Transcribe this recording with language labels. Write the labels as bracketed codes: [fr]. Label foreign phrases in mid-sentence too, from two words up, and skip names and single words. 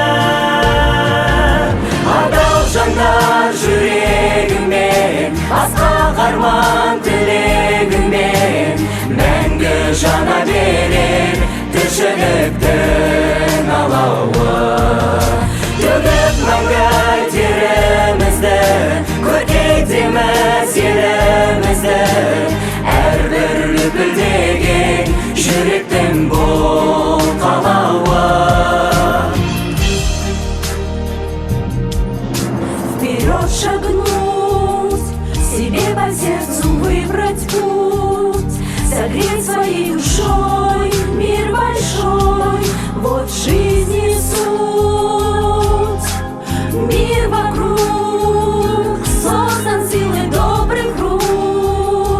[kk] Адал жандар жүрегімен, асқақ арман тілегімен, мәңгі жана берер тіршіліктің алауы. Төгіп мәңгі терімізді, көркейтеміз елімізді. Әрбір лүпілдеген жүректің бұл қалауы. [ru] Вперед шагнуть, себе по сердцу выбрать путь, согреть своей душой мир большой. Вот жизни суть, мир вокруг создан силой добрых рук.